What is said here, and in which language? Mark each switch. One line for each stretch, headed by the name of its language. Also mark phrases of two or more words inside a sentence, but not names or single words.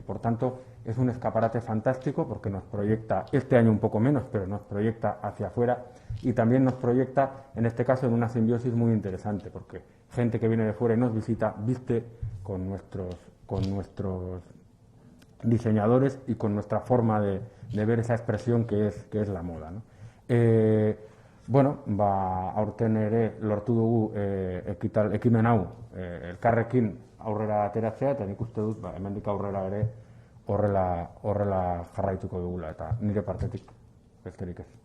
Spanish: Por tanto, es un escaparate fantástico porque nos proyecta, este año un poco menos, pero nos proyecta hacia afuera y también nos proyecta, en este caso, en una simbiosis muy interesante, porque gente que viene de fuera y nos visita, viste con nuestros diseñadores y con nuestra forma de ver esa expresión que es la moda, ¿no?
Basque: Bueno, aurten ere lortu dugu ekimen hau elkarrekin aurrera ateratzea, eta nik uste dut hemendik aurrera ere horrela jarraituko dugula, eta nire partetik besterik ez.